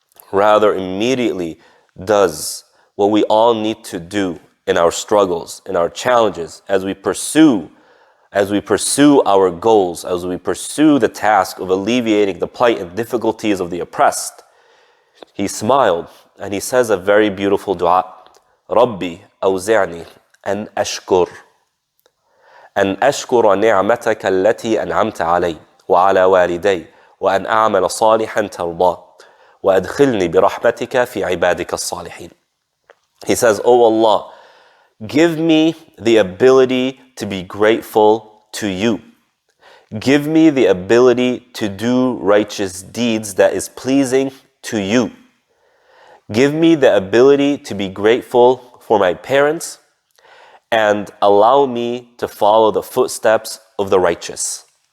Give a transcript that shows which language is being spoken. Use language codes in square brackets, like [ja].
[en] Rather, immediately does what we all need to do in our struggles, in our challenges, as we pursue our goals, as we pursue the task of alleviating the plight and difficulties of the oppressed. He smiled and he says a very beautiful dua. [ar] Rabbi awzi'ni an ashkur. أن أشكر نعمتك التي أنعمت علي وعلى والدي وأن أعمل صالحا ترضاه وأدخلني برحمتك في عبادك الصالحين. [en] He says, "Oh Allah, give me the ability to be grateful to you. Give me the ability to do righteous deeds that is pleasing to you. Give me the ability to be grateful for my parents, and allow me to follow the footsteps of the righteous."